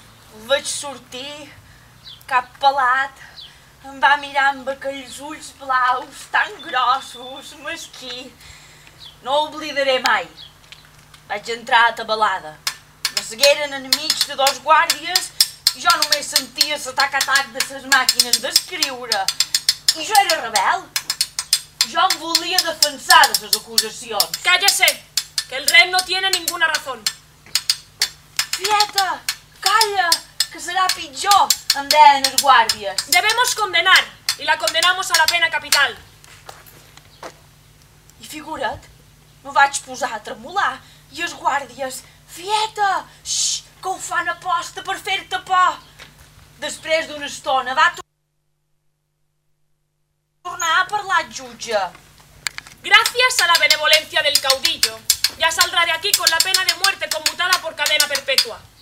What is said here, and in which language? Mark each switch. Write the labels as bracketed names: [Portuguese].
[Catalan] El vaig sortir, cap pelat, em va mirar amb aquells ulls blaus, tan grossos, mesquí. No ho oblidaré mai. Vaig entrar atabalada. Me segueren enmig de 2 guàrdies i jo només sentia sa tac-a-tac de ses màquines d'escriure. I jo era rebel. Jo em volia defensar de ses acusacions. [Spanish] Cállese, que el rei no tiene ninguna razón. [Catalan] Fieta, calla, que serà pitjor, em deien els guàrdies. [Spanish] Debemos condenar y la condenamos a la pena capital. [Catalan] I figura't, me vaig posar a tremolar. I els guàrdies: fieta, xxxt, que ho fan a posta per fer-te por. Després d'una estona va tornar a parlar el jutge. [Spanish] Gracias a la benevolencia del caudillo, ya saldrá de aquí con la pena de muerte conmutada por cadena perpetua.